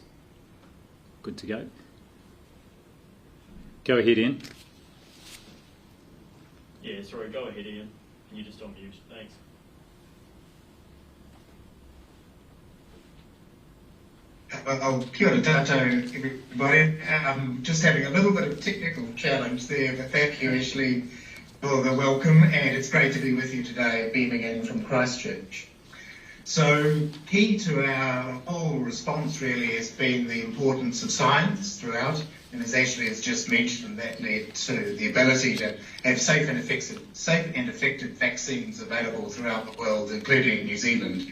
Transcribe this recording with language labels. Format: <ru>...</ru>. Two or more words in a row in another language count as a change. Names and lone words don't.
<en>Good to go? Go ahead, Ian. Yeah, sorry, go ahead, Ian. Can you just unmute? Thanks. Well,</en> <mi>kia ora tātou,</mi> <en>everybody. Just having a little bit of technical challenge there, but thank you, Ashley, for the welcome, and it's great to be with you today, beaming in from Christchurch. So, key to our whole response really has been the importance of science throughout, and as Ashley has just mentioned, that led to the ability to have safe and effective vaccines available throughout the world, including New Zealand.</en>